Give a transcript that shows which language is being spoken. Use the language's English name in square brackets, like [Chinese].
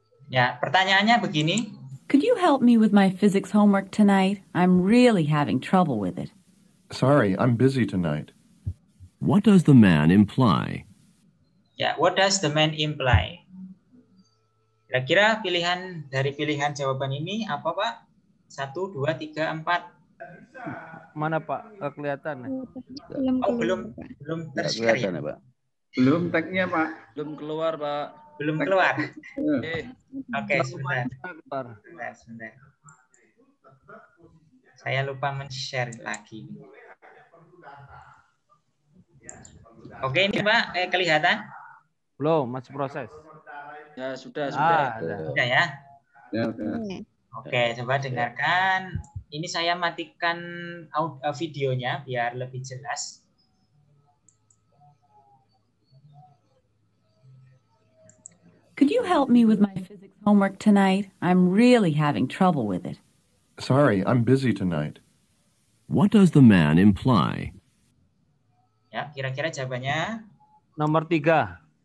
[Indonesian] Ya, pertanyaannya begini. [English] Could you help me with my physics homework tonight? I'm really having trouble with it. Sorry, I'm busy tonight. What does the man imply? Ya, what does the man imply? [Indonesian] Kira-kira dari pilihan jawaban ini apa, Pak? 1, 2, 3, 4. Mana Pak? Nggak kelihatan. Belum tershare ya, Pak. Belum tag-nya, Pak. Belum keluar, Pak. Belum keluar. Oke, sebentar. Saya lupa men-share lagi. Oke, ini Pak, kelihatan? Belum, masih proses. Ya, sudah. Sudah ya? Ya, Oke, coba dengarkan. Ini saya matikan videonya biar lebih jelas. [English] Could you help me with my physics homework tonight? I'm really having trouble with it. Sorry, I'm busy tonight. What does the man imply? [Indonesian] Ya, kira-kira jawabannya? Nomor 3.